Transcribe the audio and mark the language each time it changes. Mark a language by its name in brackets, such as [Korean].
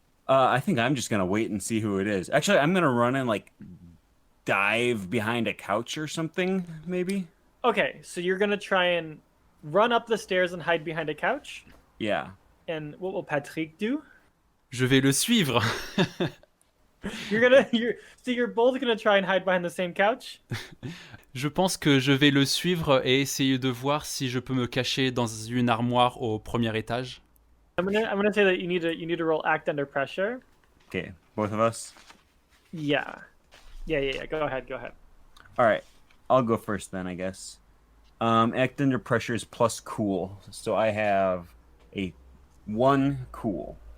[English] I think I'm just gonna wait and see who it is. Actually, I'm gonna run and like dive behind a couch or something, maybe. Okay, so you're gonna try and run up the stairs and hide behind a couch. Yeah. And what will Patrick do? [French] Je vais le suivre. [English] So you're both gonna try and hide behind the same couch? [French] Je pense que je vais le suivre et essayer de voir si je peux me cacher dans une armoire au premier étage. [English] I'm gonna say that you need to roll act under pressure. Okay, both of us. Yeah. Go ahead. All right, I'll go first then, I guess. Act under pressure is plus cool, so I have a 1 cool.